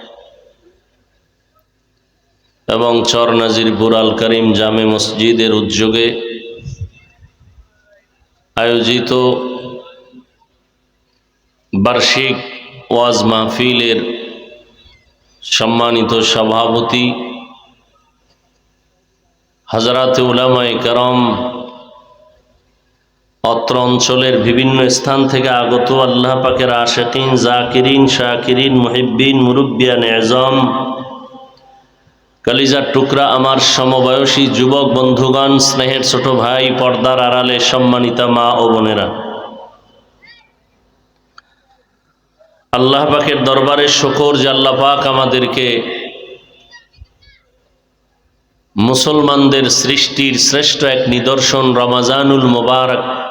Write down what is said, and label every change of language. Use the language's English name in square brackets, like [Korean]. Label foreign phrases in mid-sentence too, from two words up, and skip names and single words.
[Bangla] এবং চর নাজিরপুর আল করীম জামে মসজিদের উদ্যোগে আয়োজিত বার্ষিক ওয়াজ মাহফিলের সম্মানিত সভাপতি হজরাত উলামায়ে করম অত্র অঞ্চলের বিভিন্ন স্থান থেকে আগত আল্লাহ পাকের আশিকীন জাকিরীন শাকিরীন মুহিব্বীন মুরব্বিয়ান এজাম কলিজার টুকরা আমার সমবয়সী যুবক বন্ধুগণ স্নেহের ছোট ভাই পর্দার আড়ালে সম্মানিতা মা ও বোনেরা আল্লাহ পাকের দরবারে শুকর যে আল্লাহ পাক আমাদেরকে মুসলমানদের সৃষ্টির শ্রেষ্ঠ এক নিদর্শন রমাজানুল মুবারক